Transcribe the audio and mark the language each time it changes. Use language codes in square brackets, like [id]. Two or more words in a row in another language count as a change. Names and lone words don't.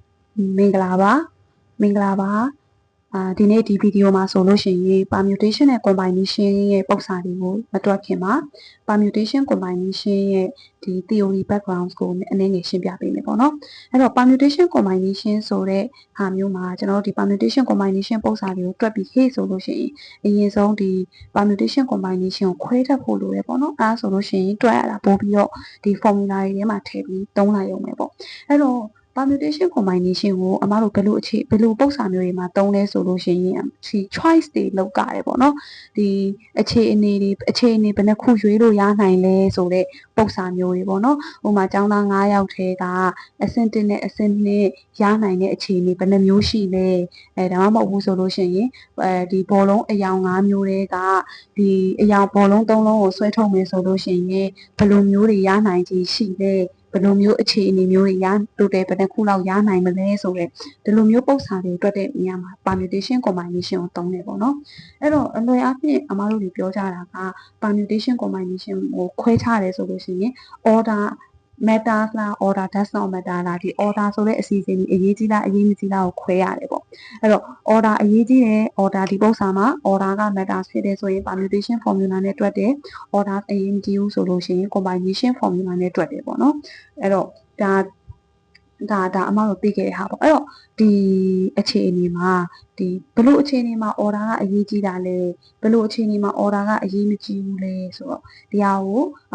[my] မင်္ဂလာပါဒီနေ့ဒီဗီဒီယိုမှာဆိုလို့ရှိရင် permutation နဲ့ combination ရဲ့ပုံစံတွေကိုမတွက်ခင်မှာ [en] permutation combination [my] ရဲ့ဒီ [en] theory background [my] ကိုအနည်းငယ်ရှင်းပြပေးမယ်ပေါ့နော် အဲ့တော့ [en] permutation combination [my] ဆိုတဲ့ဟာမျိုးမှာကျွန်တော်တို့ဒီ [en] permutation combination [my] ပုံစံတွေကိုတွက်ပြီးဟေ့ဆိုလို့ရှိရင်အရင်ဆုံးဒီ [en] permutation combination [my] ကိုခွဲတတ်ဖို့လိုတယ်ပေါ့နော်အဲ့ဒါဆိုလို့ရှိရင်တွက်ရတာပို့ပြီးတော့ဒီ formula တွေထဲမှာထည့်ပြီးသုံးလိုက်ရုံပဲပေါ့အဲ့တော့ [en] permutation combination [my] ကိုအမတို့ဘယ်လိုပုံစံမျိုးတွေမှာသုံးလဲဆိုလို့ရှိရင်ဒီ choice တွေလောက်ကြတယ်ပေါ့နော်ဒီအခြေအနေဘယ်နှခုရွေးလို့ရနိုင်လဲဆိုတဲ့ပုံစံမျိုးတွေပေါ့နော်ဥပမာကျောင်းသား9ယောက်ထဲကအဆင့်1နဲ့အဆင့်2ရနိုင် တဲ့အခြေအနေဘယ်နှမျိုးရှိလဲဒါမှမဟုတ်ဘူးဆိုလို့ရှိရင်ဒီဘောလုံးအယောင်5မျိုးတွေကဒီအယောင်ဘောလုံး 3လုံးကိုဆွဲထုတ်မယ်ဆိုလို့ရှိရင်ဘယ်လိုမျိုးတွေရနိုင်ခြေရှိလဲဘယ်လိုမျိုးအခြေအနေမျိုးတွေရတိုတယ်ဘယ်နှခုလောက်ရနိုင်မလဲဆိုတော့ဒီလိုမျိုးပုံစံတွေတွက်တဲ့နေရာမှာ [en] permutation combination [my] ကိုသုံးတယ်ပေါ့နော်အဲ့တော့အလွယ်အားဖြင့်အမားတို့တွေပြောကြတာက [en] permutation combination [my] ကိုခွဲခြားတယ်ဆိုလို့ရှိရင် [en] order matters [my] လား [en] order does not matter [my] လားဒီ order ဆိုတဲ့အစီအစဉ်ကြီးအရေးကြီးလားအရေး မကြီးလားကိုခွဲရတယ်ပေါ့အဲ့တော့ order အရေးကြီးတယ် order ဒီပုံစံမှာ order က matters ဖြစ်တယ်ဆိုရင် [en] permutation formula [my] နဲ့တွက်တယ် order အရေးမကြီးဘူးဆိုလို့ရှိရင် [en] combination formula [my] နဲ့တွက်တယ်ပေါ့နော်အဲ့တော့ဒါအမတို့သိခဲ့တဲ့ဟာပေါ့အဲ့တော့ဒီအခြေအနေမှာဒီဘလို့အခြေအနေမှာ order ကအရေးကြီးတာလဲဘလို့အခြေအနေမှာ order ကအရေးမကြီးဘူးလဲဆိုတော့ဒီဟာကိုအ